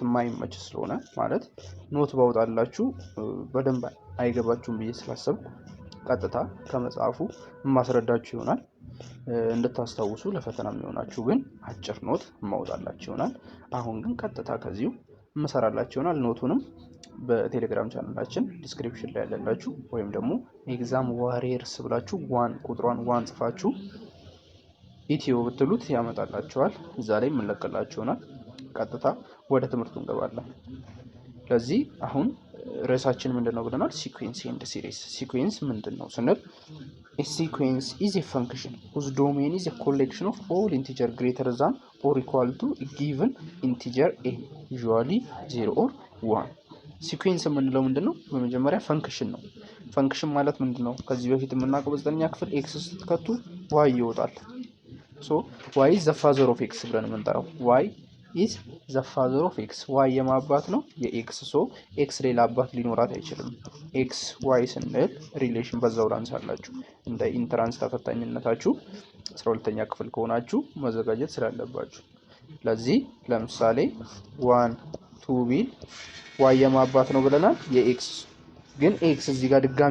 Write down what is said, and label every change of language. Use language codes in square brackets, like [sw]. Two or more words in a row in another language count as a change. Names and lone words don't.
[am] የማይመች ስለሆነ ማለት ኖት ባውጣላችሁ በደንብ አይገባችሁም ብዬ ስላሰብኩ ቀጥታ ከመጽሐፉ የማስረዳችሁ ይሆናል። እንድታስታውሱ ለፈተና የሚሆናችሁ ግን አጭር ኖት ማውጣላችሁ ይሆናል። አሁን ግን ቀጥታ ከዚሁ መሰራላችሁ ይሆናል። ኖቱንም በቴሌግራም ቻናላችን ዲስክሪፕሽን ላይ ያለላችሁ ወይም ደግሞ ኤግዛም ዋሪየርስ ብላችሁ ቁጥሯን ዋን ጽፋችሁ ኢትዮ ብትሉት ያመጣላችኋል። እዛ ላይ የምንለቅላችሁ ይሆናል። ቀጥታ ወደ ትምህርቱ እንገባለን። ለዚህ አሁን ርዕሳችን ምንድነው ብለናል? [en] sequence and series። [am] ሲኩዌንስ ምንድነው ስንል [en] a sequence is a function whose domain is a collection of all integer greater than or equal to a given integer a, usually 0 or 1. [am] ሲኩዌንስ የምንለው ምንድነው? በመጀመሪያ ፈንክሽን ነው። ፈንክሽን ማለት ምንድነው? ከዚህ በፊት የምናውቀው በዘጠነኛ ክፍል ኤክስ ስትከቱ ዋይ ይወጣል። ዋይ [en] is the father of x [am] ብለን የምንጠራው ዋይ [en] is the father of x። [am] ዋይ የማባት ነው የኤክስ። ኤክስ ሌላ አባት ሊኖራት አይችልም። ኤክስ ዋይ ስንል ሪሌሽን በዛው ላንሳላችሁ። እንደ ኢንትራንስ ተፈታኝነታችሁ 12ኛ ክፍል ከሆናችሁ መዘጋጀት ስላለባችሁ። ለዚህ ለምሳሌ 1 2 ቢል ዋይ የማባት ነው ብለናል የኤክስ። ግን ኤክስ እዚህ ጋር ድጋሚ